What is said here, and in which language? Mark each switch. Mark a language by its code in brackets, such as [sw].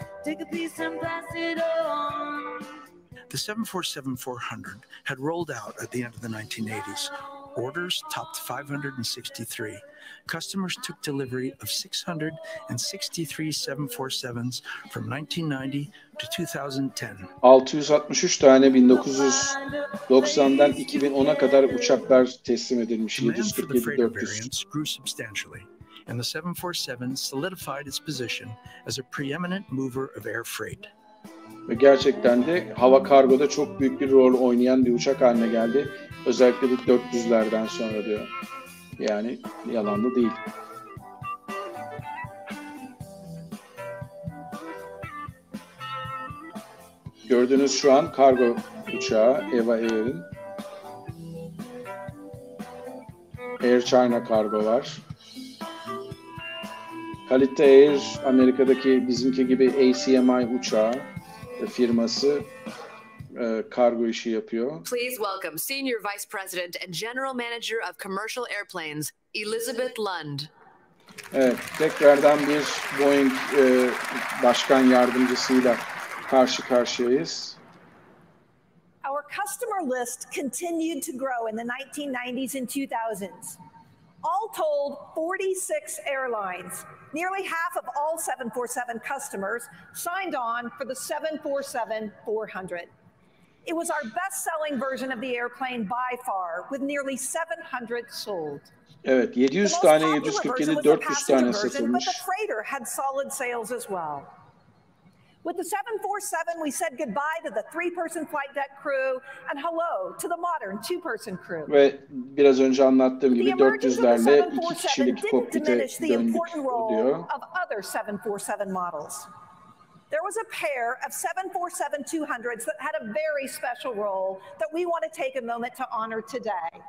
[en] Take a piece and pass it on. The 747-400 had rolled out at the end of the 1980s. Orders topped 563. Customers took delivery of 663 747s from 1990 to 2010. [tr] 663 tane 1990'dan 2010'a kadar uçaklar teslim edilmiş. [en] 747-400. Grew substantially, and the 747 solidified its position as a preeminent mover of air freight. [tr] Ve gerçekten de hava kargoda çok büyük bir rol oynayan bir uçak haline geldi. Özellikle de 400'lerden sonra diyor. Yani yalanlı değil. Gördüğünüz şu an kargo uçağı Eva Air'in. Air China kargo var. Kalite Air Amerika'daki bizimki gibi ACMI uçağı firması kargo işi yapıyor. [en] Please welcome Senior Vice President and General Manager of Commercial Airplanes, Elizabeth Lund. [tr] Evet, tekrardan bir Boeing başkan yardımcısıyla karşı karşıyayız. [en] Our customer list continued to grow in the 1990s and 2000s. All told, 46 airlines, nearly half of all 747 customers, signed on for the 747-400. It was our best-selling version of the airplane by far, with nearly 700 sold. [tr] Evet, 700 tane 747, 400 tane satılmış. [en] But the freighter had solid sales as well. With the 747, we said goodbye to the 3-person flight deck crew and hello to the modern 2-person crew. [tr] Ve biraz önce anlattığım gibi 400'lerle 2 kişilik kokpite döndük diyor. [en] Of other 747 models. There was a pair of 747-200s that had a very special role that we want to take a moment to honor today.